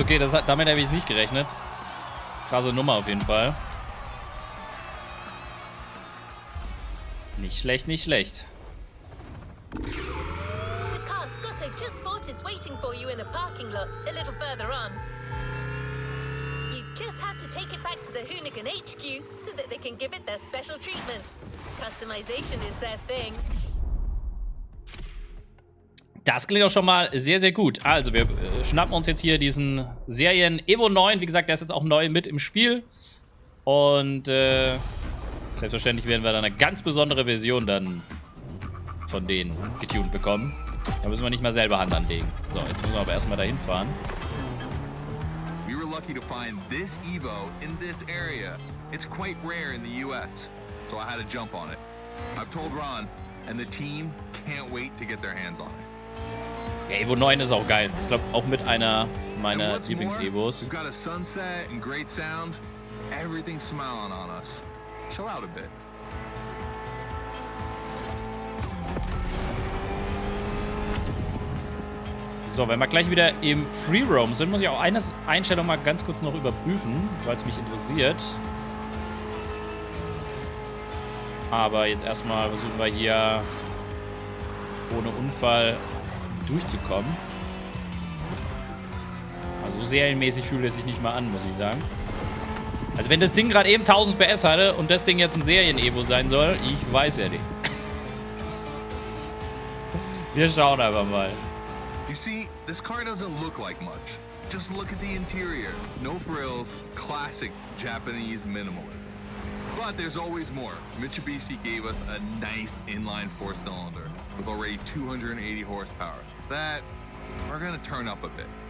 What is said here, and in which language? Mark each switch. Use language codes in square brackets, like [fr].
[de] Okay, damit habe ich nicht gerechnet. Krasse Nummer auf jeden Fall. Nicht schlecht, nicht schlecht. [en] The car Scotto just bought is waiting for you in a parking lot a little further on. You just have to take it back to the Hoonigan HQ so that they can give it their special treatment. Customization is their thing. [de] Das klingt auch schon mal sehr, sehr gut. Also, wir schnappen uns jetzt hier diesen Serien Evo 9. Wie gesagt, der ist jetzt auch neu mit im Spiel. Und selbstverständlich werden wir dann eine ganz besondere Version dann von denen getuned bekommen. Da müssen wir nicht mal selber Hand anlegen. So, jetzt müssen wir aber erstmal dahin fahren. [en] We were lucky to find this Evo in this area. It's quite rare in the US, so I had to jump on it. I've told Ron, and the team can't wait to get their hands on it. [de] Der Evo 9 ist auch geil. Ich glaube auch mit einer meiner Lieblings-Evos. [en] We've got a sunset and great sound. Everything's smiling on us. Chill out a bit. [de] So, wenn wir gleich wieder im Free Roam sind, muss ich auch eine Einstellung mal ganz kurz noch überprüfen, weil es mich interessiert. Aber jetzt erstmal versuchen wir hier ohne Unfall durchzukommen. Also so serienmäßig fühlt es sich nicht mal an, muss ich sagen. Also wenn das Ding gerade eben 1000 PS hatte und das Ding jetzt ein Serien-Evo sein soll, ich weiß ja nicht. Wir schauen einfach mal. [en] You see, this car doesn't look like much. Just look at the interior. No frills, classic Japanese minimalism. But there's always more. Mitsubishi gave us a nice inline four-cylinder with already 280 horsepower. That we're gonna turn up a bit.